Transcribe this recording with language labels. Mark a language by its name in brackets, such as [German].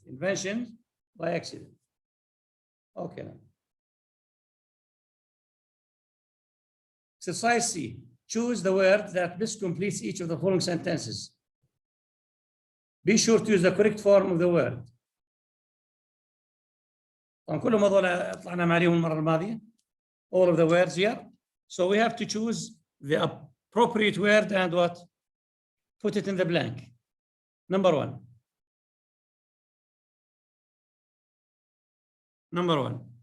[English] Invention by accident. Okay. Exercise C. Choose the word that best completes each of the following sentences. Be sure to use the correct form of the word. [Arabic] طبعا كلهم هذول طلعنا عليهم المرة الماضية. [English] All of the words here. So we have to choose the appropriate word and what? Put it in the blank. Number 1. Number 1.